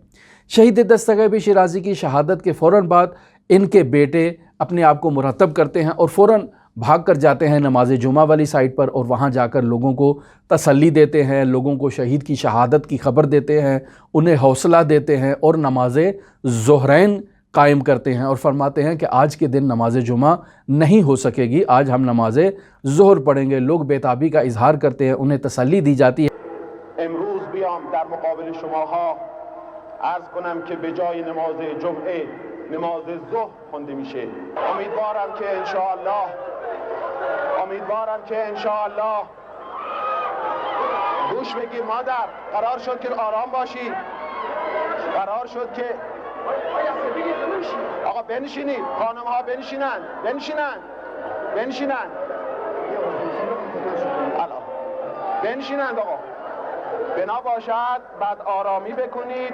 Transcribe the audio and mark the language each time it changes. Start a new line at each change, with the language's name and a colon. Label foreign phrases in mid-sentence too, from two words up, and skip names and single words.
Urdu: شہید دستغیب شیرازی کی شہادت کے فوراً بعد ان کے بیٹے اپنے آپ کو مرتب کرتے ہیں اور فوراً بھاگ کر جاتے ہیں نماز جمعہ والی سائٹ پر، اور وہاں جا کر لوگوں کو تسلی دیتے ہیں، لوگوں کو شہید کی شہادت کی خبر دیتے ہیں، انہیں حوصلہ دیتے ہیں اور نماز ظہرین قائم کرتے ہیں اور فرماتے ہیں کہ آج کے دن نماز جمعہ نہیں ہو سکے گی، آج ہم نماز ظہر پڑھیں گے۔ لوگ بیتابی کا اظہار کرتے ہیں، انہیں تسلی دی جاتی ہے۔
Persian: امروز بیام در مقابل شماها عرض کنم که به جای نماز جمعه نماز ظهر خوانده میشه. امیدوارم که انشاءالله گوش بگیر مادر، قرار شد که آرام باشی، قرار شد که آقا بنشینید، خانم ها بنشینند آقا، بنا باشد بعد آرامی بکنید.